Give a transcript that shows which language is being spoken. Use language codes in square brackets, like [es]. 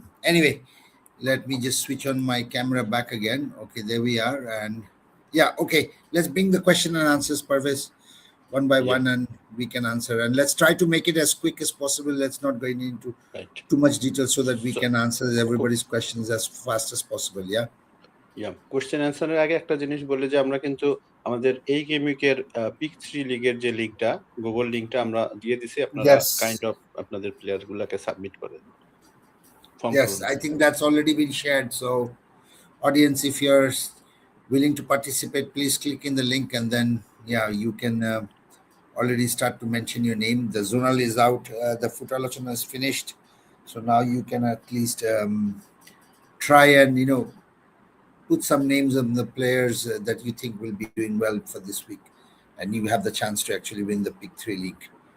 [en] Anyway, let me just switch on my camera back again. Okay, there we are. And yeah, okay, let's bring the question and answers, Parvez, one by one, and we can answer. And let's try to make it as quick as possible. Let's not go into too much detail so that we can answer everybody's questions as fast as possible. Yeah. [bn] Question অ্যান্সারের আগে একটা জিনিস বলি যে আমরা কিন্তু আমাদের এই game উইকের pick 3 লিগের যে লিগটা গুগল লিংকটা আমরা দিয়ে দিছি, আপনারা কাইন্ড অফ আপনাদের প্লেয়ার গুলোকে সাবমিট করে দিন। [en] Yes, I think that's already been shared. So audience, if you're willing to participate, please click in the link, and then you can already start to mention your name. The zonal is out, the Futalochana is finished, so now you can at least try and put some names of the players that you think will be doing well for this week, and you have the chance to actually win the Pick 3 League.